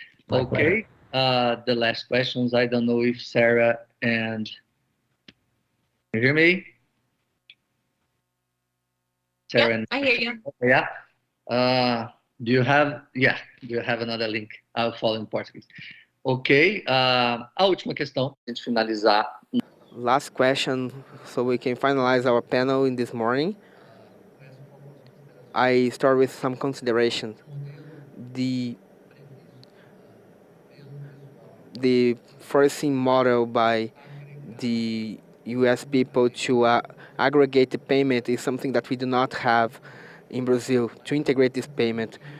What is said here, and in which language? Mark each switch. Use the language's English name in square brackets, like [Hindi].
[English] My Okay, the last questions. I don't know if Sarah and you hear me? Sarah and I hear you. yeah. Do you have another link? I'll follow in português. [Portuguese] Ok, a última questão, a gente finalizar. [English] Last question, so we can finalize our panel in this morning. I start with some consideration. The forcing model by the US people to aggregate the payment is something that we do not have in Brazil, to integrate this payment.